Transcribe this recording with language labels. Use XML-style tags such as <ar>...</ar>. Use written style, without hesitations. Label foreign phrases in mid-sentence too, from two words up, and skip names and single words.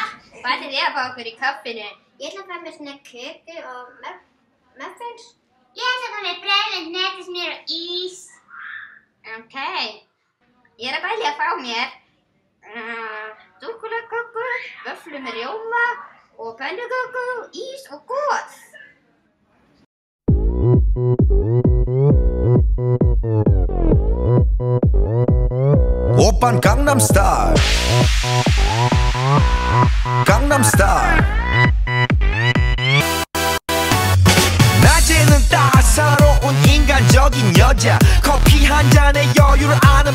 <is>Hvað ætlið þið að fá okkur í kaffinu? Ég ætla að fá mér svona köku og muffins. Ég ætla að fá mér brauð, hnetusmjör og ís.</is> <en>Ok.</en> <is>Ég er að bæli að fá mér súkkulaðiköku, vöfflu með rjóma og pönnuköku, ís og gos.</is> <ko>오빤 강남스타일 강남스타일 낮에는 따사로운 인간적인 여자 커피 한 잔에 여유를 아는</ko>